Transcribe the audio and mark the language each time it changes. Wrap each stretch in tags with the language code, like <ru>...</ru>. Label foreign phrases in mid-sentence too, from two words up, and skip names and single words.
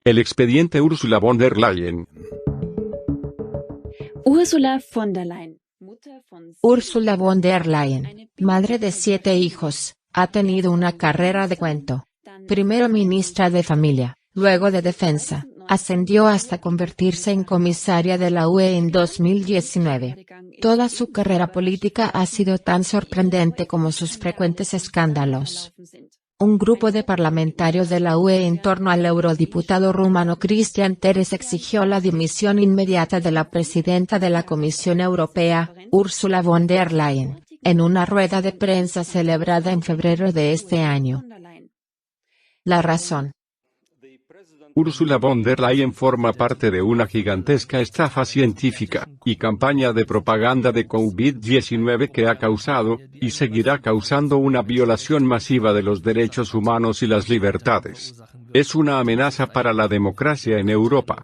<es>El expediente Ursula von der Leyen. Ursula von der Leyen. Ursula von der Leyen, madre de 7 hijos, ha tenido una carrera de cuento. Primero ministra de Familia, luego de Defensa, ascendió hasta convertirse en comisaria de la UE en 2019. Toda su carrera política ha sido tan sorprendente como sus frecuentes escándalos. Un grupo de parlamentarios de la UE en torno al eurodiputado rumano Cristian Terhes exigió la dimisión inmediata de la presidenta de la Comisión Europea, Ursula von der Leyen, en una rueda de prensa celebrada en febrero de este año. La razón. Ursula von der Leyen forma parte de una gigantesca estafa científica y campaña de propaganda de COVID-19 que ha causado, y seguirá causando una violación masiva de los derechos humanos y las libertades. Es una amenaza para la democracia en Europa.</es>